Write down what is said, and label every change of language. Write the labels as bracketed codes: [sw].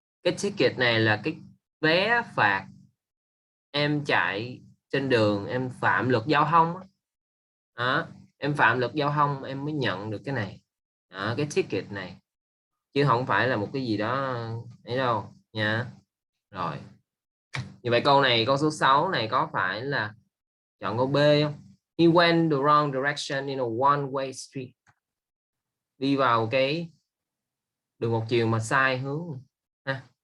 [vi] Cái ticket này là cái vé phạt em chạy trên đường, em phạm luật giao thông đó. Em phạm luật giao thông em mới nhận được cái này đó, cái ticket này, chứ không phải là một cái gì đó ấy đâu nha. Rồi như vậy câu này, câu số 6 này có phải là chọn câu B không? [en] He went the wrong direction in a one-way street. [vi] Đi vào cái đường một chiều mà sai hướng ha.